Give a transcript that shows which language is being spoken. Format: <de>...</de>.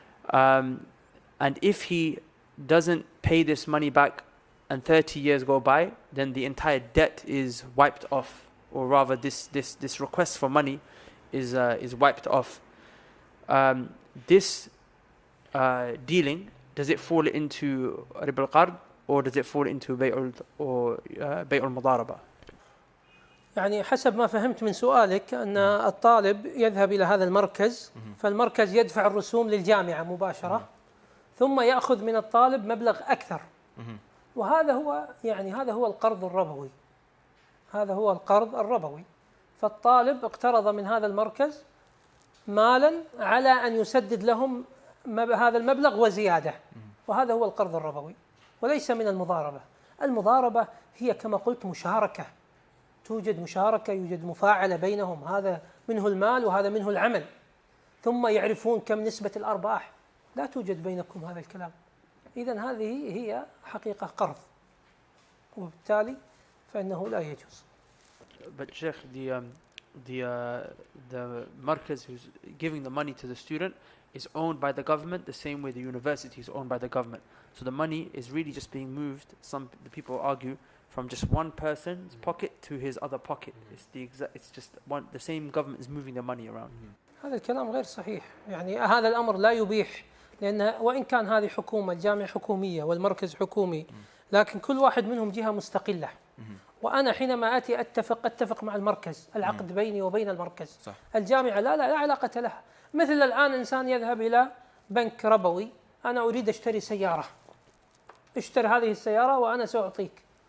<en>And if he doesn't pay this money back and 30 years go by, then the entire debt is wiped off, or rather this request for money is wiped off. This dealing, does it fall into riba al-qard, or does it fall into بيع المضاربة؟</en> <ar>يعني حسب ما فهمت من سؤالك أن الطالب يذهب إلى هذا المركز، فالمركز يدفع الرسوم للجامعة مباشرة، ثم يأخذ من الطالب مبلغ أكثر، وهذا هو هذا هو القرض الربوي. هذا هو القرض الربوي. فالطالب اقترض من هذا المركز مالا على أن يسدد لهم هذا المبلغ وزيادة، وهذا هو القرض الربوي وليس من المضاربة. المضاربة هي كما قلت مشاركة، توجد مشاركة، يوجد مفاعلة بينهم، هذا منه المال وهذا منه العمل، ثم يعرفون كم نسبة الأرباح. لا توجد بينكم هذا الكلام. إذن هذه هي حقيقة قرض، وبالتالي فإنه لا يجوز.</ar> <en>But Sheikh, the markaz who's giving the money to the student is owned by the government the same way the university is owned by the government. So the money is really just being moved, the people argue, from just one person's pocket to his other pocket. It's just the same government is moving the money around.</en> <ar>هذا الكلام غير صحيح. هذا الأمر لا يبيح، لأن وإن كان هذه حكومة، الجامعة حكومية والمركز حكومي، لكن كل واحد منهم جهة مستقلة. وأنا حينما آتي أتفق مع المركز، العقد بيني وبين المركز. صح. الجامعة لا علاقة لها. مثل الآن إنسان يذهب إلى بنك ربوي، أنا أريد أشتري سيارة، اشتري هذه السيارة وأنا سأعطيك.</ar>